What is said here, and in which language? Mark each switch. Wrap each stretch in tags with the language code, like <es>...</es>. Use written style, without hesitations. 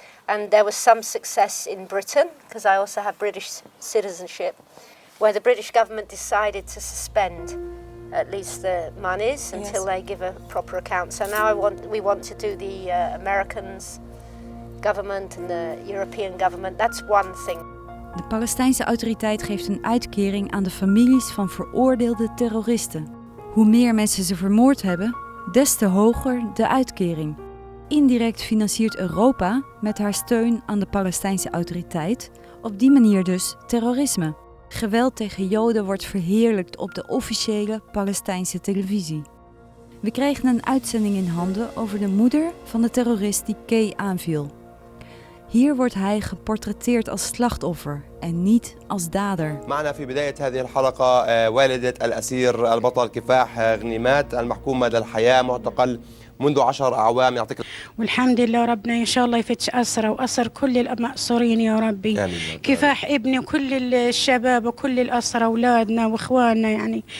<en>And there was some success in Britain, because I also have British citizenship, where the British government decided to suspend at least the monies until they give a proper account. So now we want to do the Americans government and the European government. That's one thing.</en> <nl>De Palestijnse autoriteit geeft een uitkering aan de families van veroordeelde terroristen. Hoe meer mensen ze vermoord hebben, des te hoger de uitkering. Indirect financiert Europa met haar steun aan de Palestijnse autoriteit op die manier dus terrorisme. Geweld tegen Joden wordt verheerlijkt op de officiële Palestijnse televisie. We kregen een uitzending in handen over de moeder van de terrorist die Kay aanviel. Hier wordt hij geportretteerd als slachtoffer en niet als dader.</nl> <ar>معنا في بداية هذه الحلقة والدة الأسير البطل كفاح غنيمات المحكوم مدى الحياة معتقل منذ 10 أعوام يعطيك. والحمد لله ربنا إن شاء الله يفتش أسره وأسر كل المأسورين يا ربي. آمين. كفاح ابني وكل الشباب وكل الأسرة أولادنا وإخواننا يعني.</ar>